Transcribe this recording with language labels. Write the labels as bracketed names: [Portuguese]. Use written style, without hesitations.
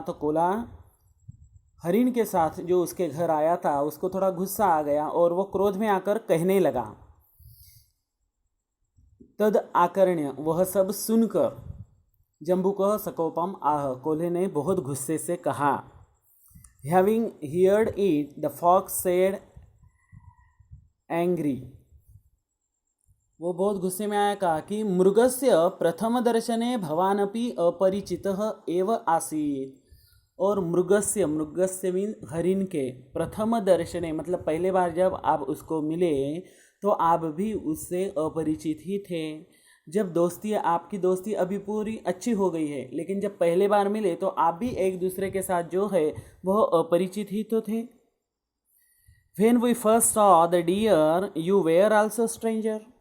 [Hindi] तो कोल्हा हरिण के साथ जो उसके घर आया था उसको थोड़ा गुस्सा आ गया और वो क्रोध में आकर कहने लगा. [Sanskrit] तद आकर्ण्य [Hindi] वह सब सुनकर [Sanskrit] जम्बुकः सकोपम आह. [Hindi] कोल्हे ने बहुत गुस्से से कहा. [English] Having heard it, the fox said angry. [Hindi] वो बहुत गुस्से में आया, कहा कि [Sanskrit] मृगस्य प्रथम दर्शने भवानपि अपरिचितः एव आसीत्. [Hindi] और मृगस्य मीन हरिण के प्रथम दर्शने मतलब पहले बार जब आप उसको मिले तो आप भी उससे अपरिचित ही थे. जब दोस्ती आपकी दोस्ती अभी पूरी अच्छी हो गई है, लेकिन जब पहले बार मिले तो आप भी एक दूसरे के साथ जो है वह अपरिचित ही तो थे. [English] When we first saw the deer, you were also stranger.